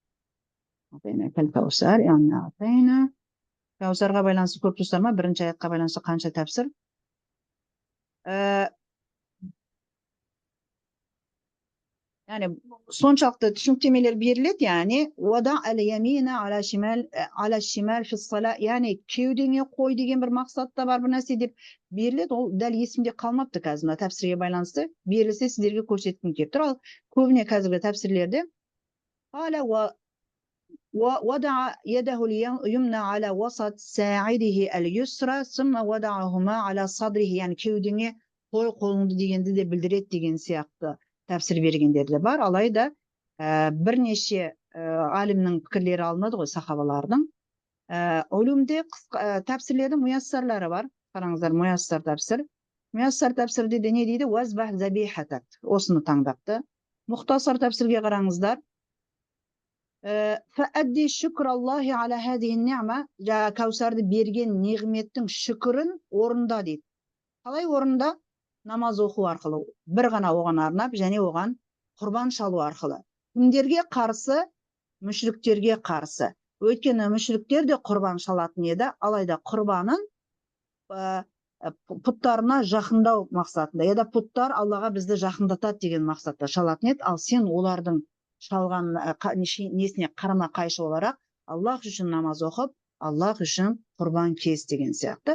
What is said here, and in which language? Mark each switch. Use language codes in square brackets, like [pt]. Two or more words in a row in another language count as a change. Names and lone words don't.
[kk] Кәусарға байланысты көп тұстар ма? Бірінші аятқа байланысты қанша тәпсір? Yani соншалықты түсініктемелер беріледі, яғни [ar] وضع اليمين على الشمال في الصلاة, [kk] яғни кеудеңе қой деген бір мақсатта бар бір нәрсе деп беріледі. Ол дәл есімде қалмапты қазір, мына тәпсірге байланысты берілсе сіздерге көрсеткім келіп тұр. Ал көбіне қазіргі тәпсірлерде [ar] وضع يده اليمنى على وسط ساعده اليسرى ثم وضعهما على صدره, [kk] yani кеудеңе қой қолыңды дегенді де білдіреді деген сияқты тәпсір бергендер де бар. Алайда бірнеше алимнің пікірлері алынады ғой, сахабалардың. Улумде тәпсірлердің муяссарлары бар. Қараңыздар, муяссар тәпсір. Муяссар тәпсірде де не дейді? [ar] واذبح ذبيحتك. [kk] Осыны таңдапты. Мұхтасар тәпсірге қараңыздар. [ar] فأدي شكر الله على هذه النعمة, [kk] Кәусарды берген неғметтің шүкірін орында дейді. Қалай орында? Намаз оқу арқылы, бір ғана оған арнап, және оған құрбан шалу арқылы. Кімдерге қарсы? Мүшриктерге қарсы. Өйткені мүшриктер де құрбан шалатын еді, алайда құрбанын пұттарына жақындау мақсатында, еді пұттар Аллаға бізді жақындатады деген мақсатта шалатын еді, ал сен олардың шалған несіне қарама қайшы оларақ Аллах үшін намаз оқып, Аллах үшін құрбан кес деген сияқты.